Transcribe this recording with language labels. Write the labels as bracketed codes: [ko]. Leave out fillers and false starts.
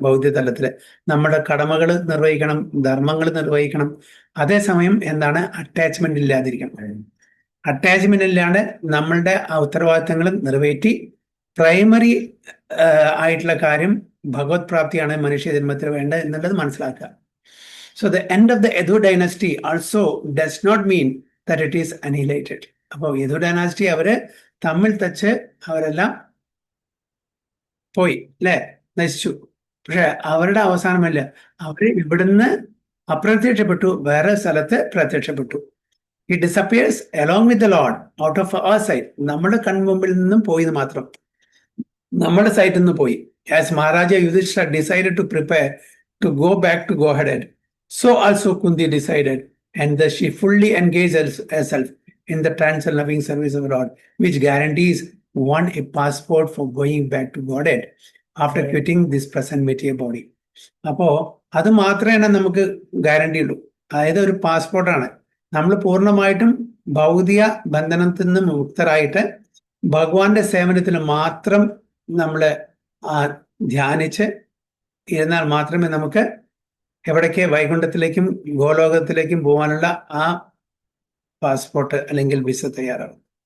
[ml] ബൗദ്ധ്യതലത്തിൽ നമ്മുടെ കടമകൾ നിർവഹിക്കണം, ധർമ്മങ്ങൾ നിർവഹിക്കണം. അതേസമയം എന്താണ്, അറ്റാച്ച്മെന്റ് ഇല്ലാതിരിക്കണം. അറ്റാച്ച്മെന്റ് ഇല്ലാണ്ട് നമ്മളുടെ ആ ഉത്തരവാദിത്തങ്ങൾ നിറവേറ്റി പ്രൈമറി ആയിട്ടുള്ള കാര്യം ഭഗവത് പ്രാപ്തിയാണ് മനുഷ്യജന്മത്തിൽ വേണ്ടത് എന്നുള്ളത് മനസ്സിലാക്കുക. [en] So the end of the Edo dynasty also does not mean that it is annihilated. [ml] അപ്പോൾ Edo dynasty അവര് തമ്മിൽ തച്ച് അവരെല്ലാം പോയി, അല്ലേ? നശിച്ചു. പക്ഷെ അവരുടെ അവസാനമല്ല, അവർ ഇവിടുന്ന് അപ്രത്യക്ഷപ്പെട്ടു, വേറെ സ്ഥലത്ത് പ്രത്യക്ഷപ്പെട്ടു. [en] It disappears along with the Lord out of our sight. [ml] നമ്മുടെ കൺമുമ്പിൽ നിന്നും പോയി മാത്രം, നമ്മുടെ സൈറ്റിൽ നിന്ന് പോയി. [en] As Maharaja Yudhishthira decided to prepare to go back to Godhead, so also Kunti decided, and thus she fully engaged herself in the trance and loving service of the Lord, which guarantees one a passport for going back to Godhead after quitting this present material body. [ml] അപ്പോൾ അത് മാത്രമേ നമുക്ക് guarantee ഉള്ളൂ. അതായത് ഒരു പാസ്പോർട്ടാണ്. നമ്മൾ പൂർണ്ണമായിട്ടും ഭൗതിക ബന്ധനത്തിൽ നിന്ന് മുക്തരായിട്ട് ഭഗവാന്റെ സേവനത്തിൽ മാത്രം നമ്മൾ ധ്യാനിച്ച് ഇരുന്നാൽ മാത്രമേ നമുക്ക് എവിടേക്ക് വൈകുണ്ഠത്തിലേക്കും ഗോലോകത്തിലേക്കും പോകാനുള്ള ആ പാസ്പോർട്ട് അല്ലെങ്കിൽ വിസ തയ്യാറാവും.